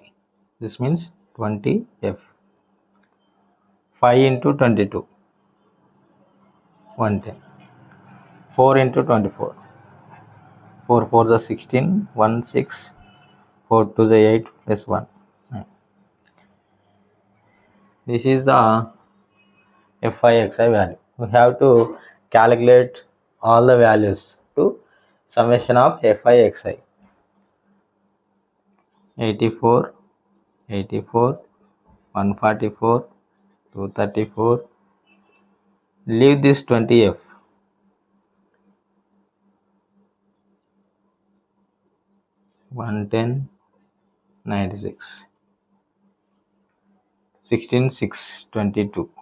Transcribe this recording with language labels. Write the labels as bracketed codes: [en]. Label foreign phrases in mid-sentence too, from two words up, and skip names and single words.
[en] This means 20f. 5 into 22 110. 4 into 24 4 4 is 16 1 6 4 2 is 8 plus 1. This is the fi xi value. We have to calculate all the values to summation of fi xi. 84 84 144 234. Leave this 20f. 110 96 16 6 22